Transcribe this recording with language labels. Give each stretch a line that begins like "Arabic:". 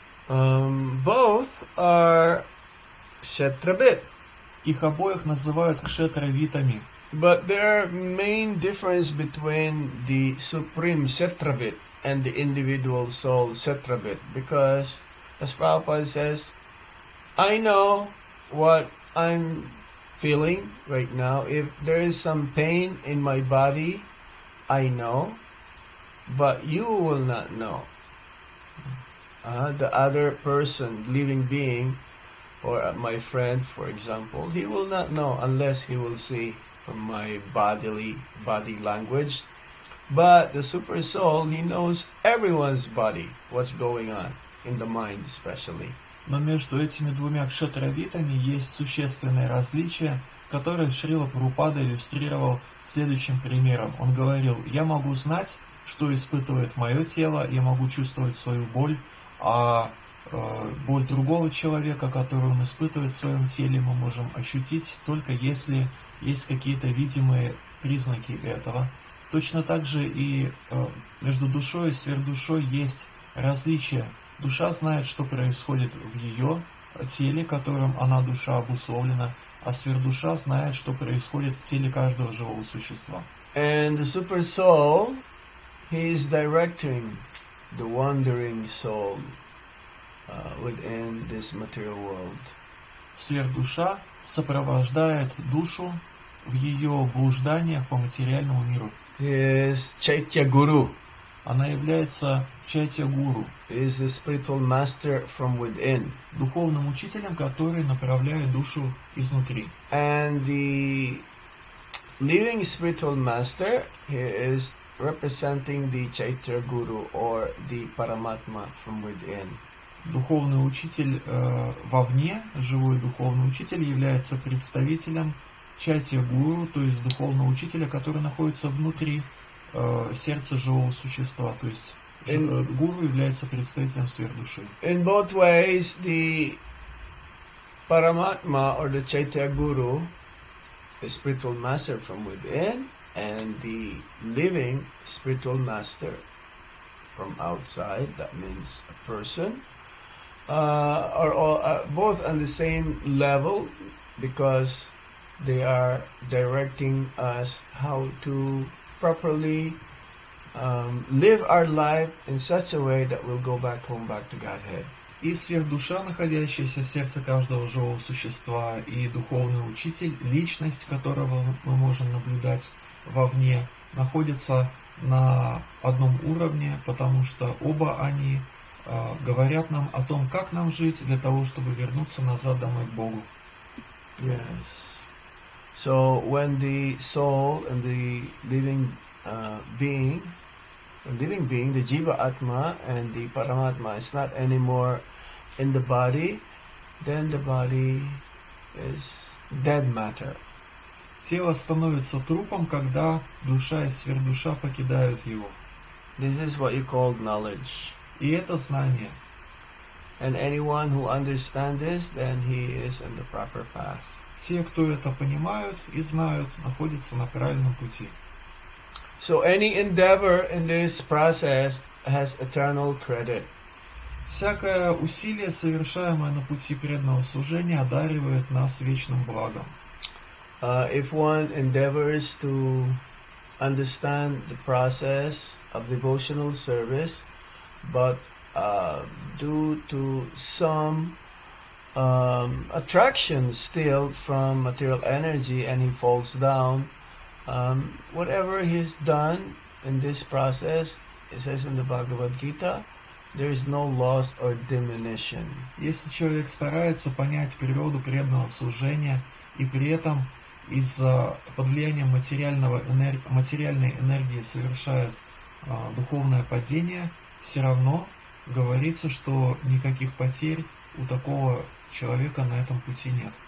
English: Both are kshetrabit,
Russian: Их обоих называют кшетравитами.
English: but there are main difference between the supreme kshetrabit and the individual soul kshetrabit, because as Prabhupada says, I know what I'm feeling right now. If there is some pain in my body, I know, but you will not know. The other person, living being, or my friend, for example, he will not know unless he will see from my body language. But the super soul, he knows everyone's body, what's going on in the mind especially.
Russian: Но между этими двумя кшетравитами есть существенное различие, которое Шрила Прабхупада иллюстрировал следующим примером. Он говорил: я могу знать, что испытывает мое тело, я могу чувствовать свою боль, а боль другого человека, которую он испытывает в своем теле, мы можем ощутить только если есть какие-то видимые признаки этого. Точно так же и между душой и сверхдушой есть различия. Душа знает, что происходит в ее теле, которым она, душа, обусловлена, а сверхдуша знает, что происходит в теле каждого живого существа.
English: And the super soul, he is directing the wandering soul within this material world.
Russian: Сверхдуша сопровождает душу в ее блужданиях по материальному миру.
English: He is Chaitya Guru.
Russian: Она является чайтя-гуру,
English: He is the spiritual master from within.
Russian: духовным учителем, который направляет душу изнутри.
English: And the living spiritual master, he is representing the Chaitya Guru or the Paramatma from within.
Russian: Духовный учитель вовне, живой духовный учитель, является представителем чайтя-гуру, то есть духовного учителя, который находится внутри сердца живого существа, то есть гуру является представителем сверхдуши.
English: In both ways, the Paramatma or the Chaitya Guru, the spiritual master from within, and the living spiritual master from outside, that means a person, are all, both on the same level, because they are directing us how to properly live our life in such a way that we'll go back home, back to Godhead.
Russian: И сверхдуша, находящаяся в сердце каждого живого существа, и духовный учитель, личность которого мы можем наблюдать вовне, находятся на одном уровне, потому что оба они говорят нам о том, как нам жить для того, чтобы вернуться назад домой к Богу.
English: Yes. So when the soul and the living being, the Jiva Atma and the Paramatma is not anymore in the body, then the body is dead matter.
Russian: Тело становится трупом, когда душа и сверхдуша покидают его.
English: This is what you call knowledge.
Russian: И это знание.
English: And anyone who understands this, then he is in the proper path.
Russian: Те, кто это понимают и знают, находятся на правильном пути.
English: So any endeavor in this process has eternal credit.
Russian: Всякое усилие, совершаемое на пути преданного служения, одаривает нас вечным благом.
English: If one endeavors to understand the process of devotional service, but due to some attraction still from material energy, and he falls down, whatever he's done in this process, it says in the Bhagavad Gita, there is no loss or diminution.
Russian: Если человек старается понять природу преданного служения и при этом из-за под влиянием материальной энергии совершает духовное падение, все равно говорится, что никаких потерь у такого человека на этом пути нет.